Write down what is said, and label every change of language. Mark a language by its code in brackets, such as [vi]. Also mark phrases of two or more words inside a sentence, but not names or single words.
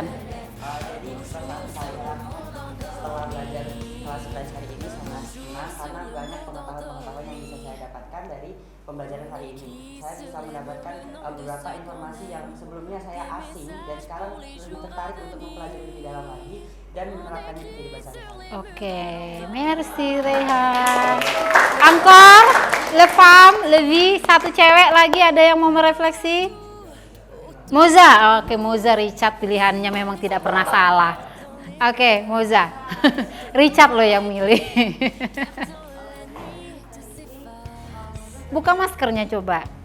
[id] Jadi perasaan saya setelah belajar kelas hari ini sangat senang karena banyak pengetahuan yang bisa saya dapatkan dari pembelajaran hari ini. Saya bisa mendapatkan beberapa informasi yang sebelumnya saya asing dan sekarang lebih tertarik untuk mempelajari lebih dalam lagi dan menerapkannya di kehidupan sehari-hari. Oke, [fr] merci Rehan. Encore, le femme, le vie, [id] satu cewek lagi ada yang mau merefleksi? Moza. Oke, Moza Richard pilihannya memang tidak pernah salah. Oke, Moza. Richard loh yang milih. Buka maskernya coba.